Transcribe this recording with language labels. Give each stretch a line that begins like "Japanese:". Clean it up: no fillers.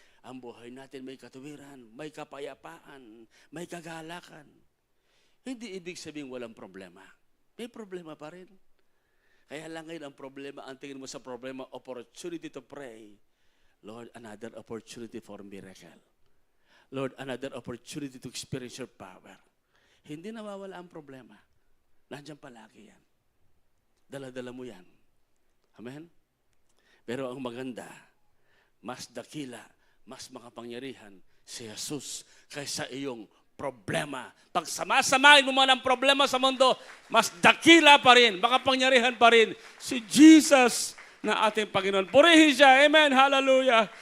Filipino: Ang buhay natin may katuwiran, may kapayapaan, may kagalakan. Hindi ibig sabihin walang problema. May problema pa rin. Kaya lang ngayon ang problema, ang tingin mo sa problema,
English: opportunity to pray. Lord, another opportunity for miracle. Lord, another opportunity to experience your power.
Filipino: Hindi nawawala ang problema. Nandiyan palagi yan. Dala-dala mo yan. Amen? Pero ang maganda, mas dakila, mas makapangyarihan si Jesus kaysa iyong problema. Pag samasamahin mo man ang problema sa mundo, mas dakila pa rin, makapangyarihan pa rin si Jesus na ating Panginoon. Purihin siya. Amen. Hallelujah.